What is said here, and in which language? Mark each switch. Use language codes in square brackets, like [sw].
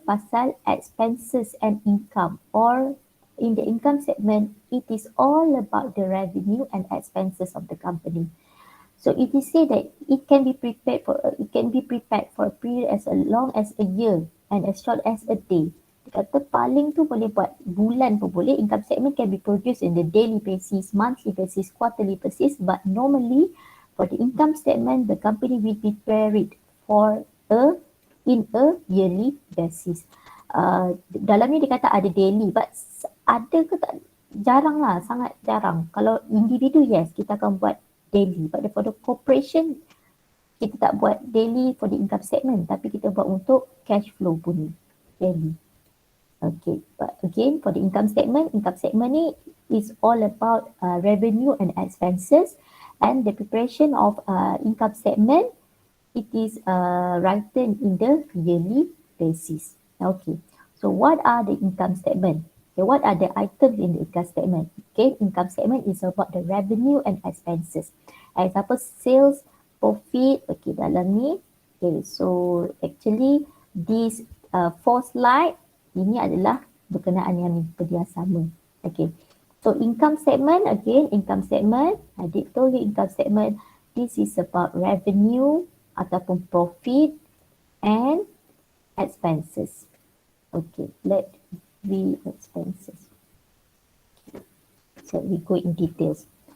[en] Pasal expenses and income. Or in the income statement, it is all about the revenue and expenses of the company. So it is said that it can be prepared for a period as long as a year and as short as a day. [ms] Kata paling tu boleh buat bulan pun boleh. [en] Income statement can be produced in the daily basis, monthly basis, quarterly basis, but normally for the income statement, the company will prepare it in a yearly basis. [ms] Dalam ni dia kata ada daily, but ada ke tak? Jarang lah, sangat jarang. Kalau individu, yes, kita akan buat daily, [en] but for the corporation, [ms] kita tak buat daily [en] for the income statement, [ms] tapi kita buat untuk cash flow pun daily. [en] Okay, but again for the income statement ni is all about revenue and expenses, and the preparation of income statement, it is written in the yearly basis. Okay, So what are the income statement? Okay, what are the items in the income statement? Okay, income statement is about the revenue and expenses. Example, sales, profit. Okay, [ms] dalam ni. [en] Okay, so actually this four slide [ms] ini adalah berkenaan yang benda sama. [en] Okay, so income statement again, income statement. Adik told you income statement. This is about revenue ataupun profit and expenses. Okay, let we expenses. So we go in details.